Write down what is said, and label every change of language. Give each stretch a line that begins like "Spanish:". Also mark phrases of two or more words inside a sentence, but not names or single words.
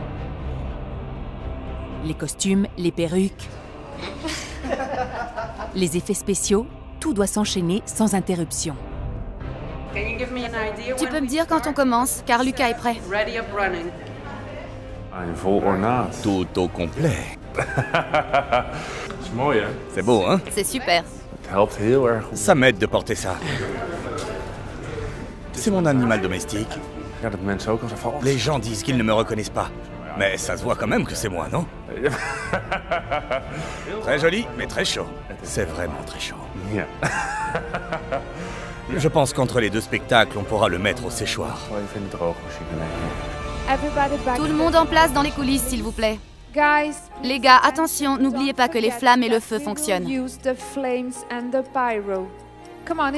French: Les costumes, les perruques, les effets spéciaux, tout doit s'enchaîner sans interruption. Tu peux me dire quand on commence, car Lucas est prêt. Tout au complet.
Dutch: Mooi, hè?
French: C'est beau, hein? C'est super.
Dutch: Het helpt heel erg om...
French: Ça m'aide de porter ça. C'est mon animal domestique.
Dutch: Ja, dat mensen ook als vals.
French: Les gens disent qu'ils ne me reconnaissent pas. Mais ça se voit quand même que c'est moi, non? Très joli, mais très chaud. C'est vraiment très chaud.
Dutch: Ja.
French: Je pense qu'entre les deux spectacles, on pourra le mettre au séchoir.
Dutch: Wel even in de droogmachine leggen.
French: Tout le monde en place dans les coulisses, s'il vous plaît.
English: Guys,
French: Les gars, attention, n'oubliez pas que les flammes et le feu fonctionnent.
English: use the flames and the pyro. Come on,